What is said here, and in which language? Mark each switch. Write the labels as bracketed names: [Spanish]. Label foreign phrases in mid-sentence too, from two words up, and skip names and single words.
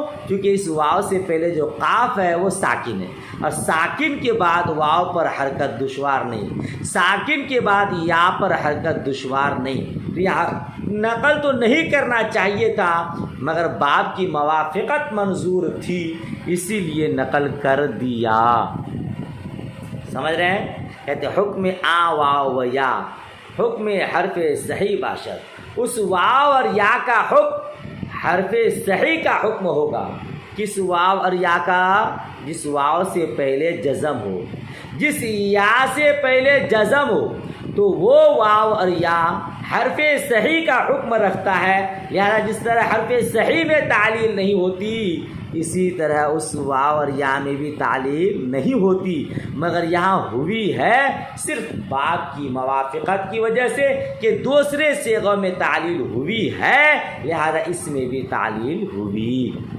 [Urdu] کیونکہ اس واو سے پہلے جو قاف ہے وہ ساکن ہے، اور ساکن کے بعد واو پر حرکت دشوار نہیں، ساکن کے بعد یا پر حرکت دشوار نہیں، تو یہاں نقل تو نہیں کرنا چاہیے تھا، مگر باب کی موافقت منظور تھی، اسی لیے نقل کر دیا۔ سمجھ رہے ہیں؟ کہتے [Persian] حکم آ واو و یا، حکم حرف صحیح باشد، [Urdu] اس واو اور یا کا حکم حرف صحیح کا حکم ہوگا۔ کس واو اور یا کا؟ جس واو سے پہلے جزم ہو، جس یا سے پہلے جزم ہو تو وہ واو اور یا حرف صحیح کا حکم رکھتا ہے، لہذا جس طرح حرف صحیح میں تعلیل نہیں ہوتی، اسی طرح اس واو اور یا میں بھی تعلیل نہیں ہوتی، مگر یہاں ہوئی ہے صرف باب کی موافقت کی وجہ سے کہ دوسرے صیغوں میں تعلیل ہوئی ہے، لہذا اس میں بھی تعلیل ہوئی۔